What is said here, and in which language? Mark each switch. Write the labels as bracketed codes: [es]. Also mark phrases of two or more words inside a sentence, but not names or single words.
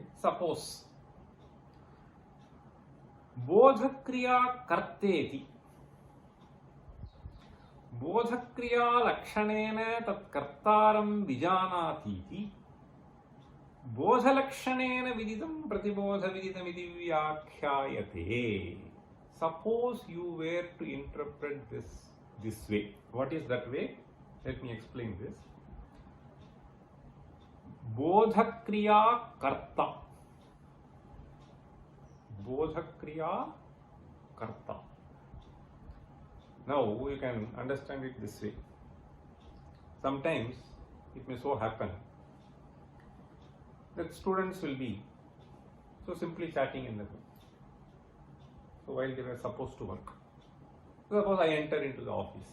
[sa] Suppose बोधक्रिया कर्तेति. बोधक्रिया लक्षणेन तत् कर्तारं विजानातीति. बोधलक्षणेन विदितं प्रतिबोध विदितम् इति व्याख्यायते. [en] Suppose you were to interpret this way. What is that way? Let me explain this. [sa] बोधक्रिया कर्ता. बोधक्रिया कर्ता. [en] Now you can understand it this way. Sometimes it may so happen that students will be so simply chatting in the room. So while they were supposed to work. Suppose I enter into the office.